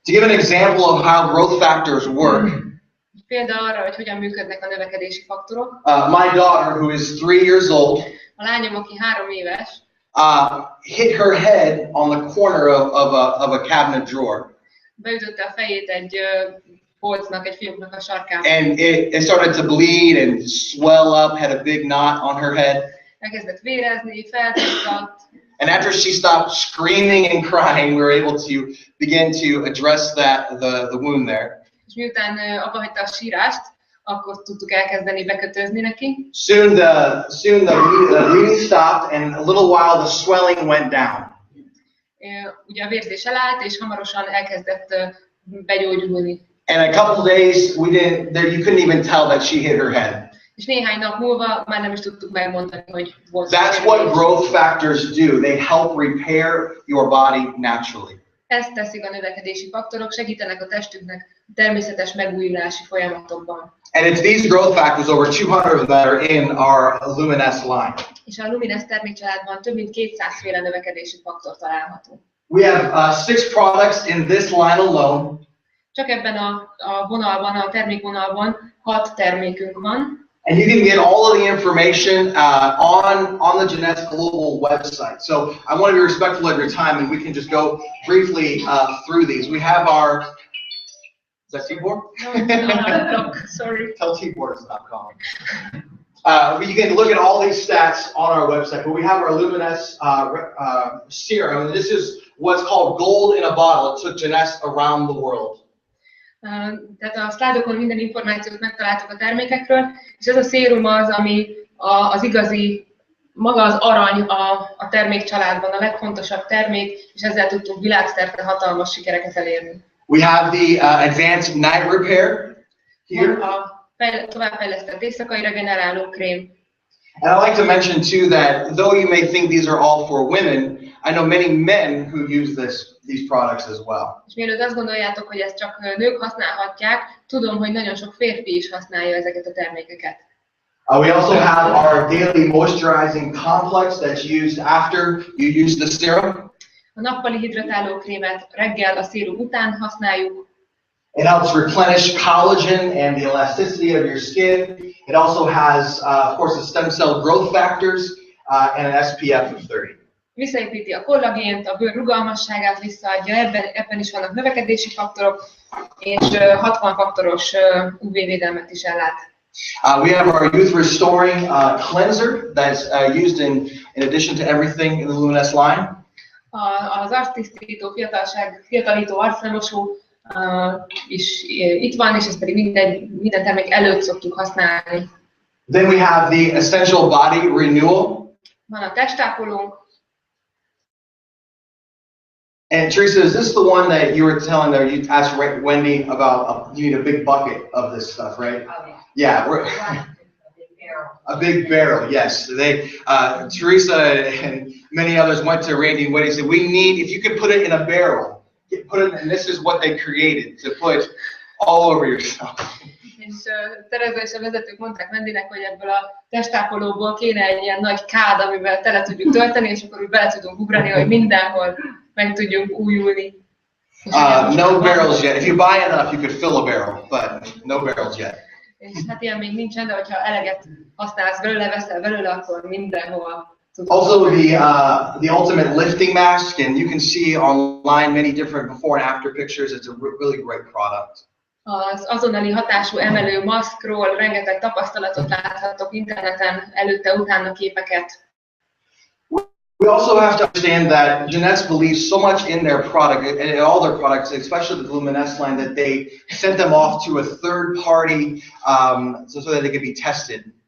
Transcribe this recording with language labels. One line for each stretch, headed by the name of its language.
English: To give an example of how growth factors work.
Hungarian: Példa arra, hogy hogyan működnek a növekedési faktorok.
English: My daughter, who is 3 years old,
Hungarian: a lányom, aki 3 éves,
English: hit her head on the corner of a cabinet drawer.
Hungarian: Beütötte a fejét egy polcnak, egy fióknak a sarkába.
English: And it started to bleed and swell up, had a big knot on her head.
Hungarian: Elkezdett vérezni, felduzzadt.
English: And after she stopped screaming and crying, we were able to begin to address the wound there.
Hungarian: És miután abba hagyta a sírást, akkor tudtuk elkezdeni bekötözni neki.
English: Soon the bleeding stopped, and a little while the swelling went down.
Hungarian: Ugye a vérzés elállt, és hamarosan elkezdett begyógyulni.
English: And a couple days, you couldn't even tell that she hit her head.
Hungarian: És néhány nap múlva már nem is tudtuk megmondani, hogy volt.
English: That's what growth factors do. They help repair your body naturally.
Hungarian: Ezt teszik a növekedési faktorok, segítenek a testünknek a természetes megújulási folyamatokban.
English: And it's these growth factors, over 200 that are in our Jeunesse line.
Hungarian: És a Jeunesse termékcsaládban több mint 200 féle növekedési faktor található.
English: We have 6 products in this line alone.
Hungarian: Csak ebben a vonalban, a termékvonalban 6 termékünk van.
English: And you can get all of the information on the Jeunesse Global website. So I want to be respectful of your time, and we can just go briefly through these. We have Is that Tibor? No, sorry. Tell Tibor to stop calling. You can look at all these stats on our website, but we have our Jeunesse serum. This is what's called gold in a bottle. It took Jeunesse around the world.
Hungarian: Tehát a szlájdokon minden információt megtaláltuk a termékekről, és ez a szérum az, ami az igazi, maga az arany a termékcsaládban, a legfontosabb termék, és ezzel tudtunk világszerte hatalmas sikereket elérni.
English: We have the advanced night repair here.
Hungarian: A továbbfejlesztett éjszakai regeneráló krém.
English: And I like to mention too that though you may think these are all for women, I know many men who use these products as well.
Hungarian: És mielőtt azt gondoljátok, hogy ezt csak nők használhatják, tudom, hogy nagyon sok férfi is használja ezeket a termékeket.
English: We also have our daily moisturizing complex that's used after you use the serum.
Hungarian: A nappali hidratáló krémet reggel a szérum után használjuk.
English: It helps replenish collagen and the elasticity of your skin. It also has, of course, the stem cell growth factors and an SPF of 30.
Hungarian: Visszaépíti a kollagént, a bőr rugalmasságát visszaadja, ebben is vannak növekedési faktorok, és 60 faktoros UV-védelmet is ellát.
English: We have our youth restoring cleanser that's used in addition to everything in the Jeunesse line.
Hungarian: Az arctisztító, fiatalító arclemosó is itt van, és ezt pedig minden termék előtt szoktuk használni.
English: Then we have the essential body renewal.
Hungarian: Van a testápolónk.
English: And Theresa, is this the one that you were telling there? You asked Wendy about you need a big bucket of this stuff, right? Oh, Yeah, a big barrel. Yes, Theresa and many others went to Randy and Wendy and said, we need, if you could put it in a barrel, put it, and this is what they created to put all over yourself.
Hungarian: És Theresa és a vezetők mondták Wendynek, hogy ebből a testápolóból kéne egy ilyen nagy kád, amivel tele tudjuk tölteni, és akkor úgy bele tudunk ugrani, hogy mindenhol meg tudjunk újulni.
English: No barrels yet. If you buy enough, you could fill a barrel, but no barrels yet.
Hungarian: És hát ilyen még nincsen, de hogyha eleget használsz belőle, veszel belőle, akkor mindenhol tudsz.
English: Also the ultimate lifting mask, and you can see online many different before and after pictures. It's a really great product.
Hungarian: Az azonnali hatású emelő maszkról rengeteg tapasztalatot láthatok interneten, előtte-utána képeket.
English: We also have to understand that Jeunesse believes so much in their product, and all their products, especially the Jeunesse line, that they sent them off to a third party so that they could be tested.